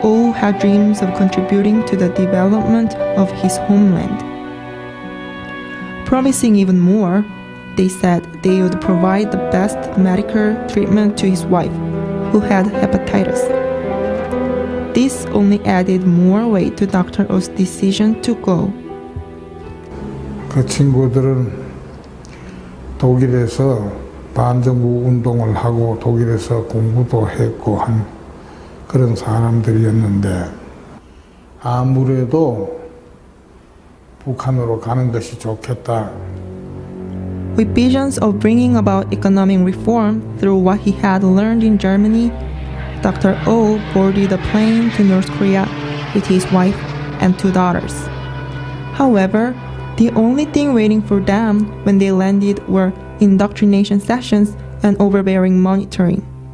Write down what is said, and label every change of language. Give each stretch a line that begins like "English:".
English: Oh had dreams of contributing to the development of his homeland. Promising even more, they said they would provide the best medical treatment to his wife, who had hepatitis. This only added more weight to Dr. Oh's decision to go.
Korean: 그 친구들은 독일에서 반정부 운동을 하고 독일에서 공부도 했고 한 그런 사람들이었는데 아무래도 북한으로 가는 것이 좋겠다.
English: With visions of bringing about economic reform through what he had learned in Germany, Dr. Oh boarded a plane to North Korea with his wife and two daughters. However, the only thing waiting for them when they landed were indoctrination sessions and overbearing monitoring.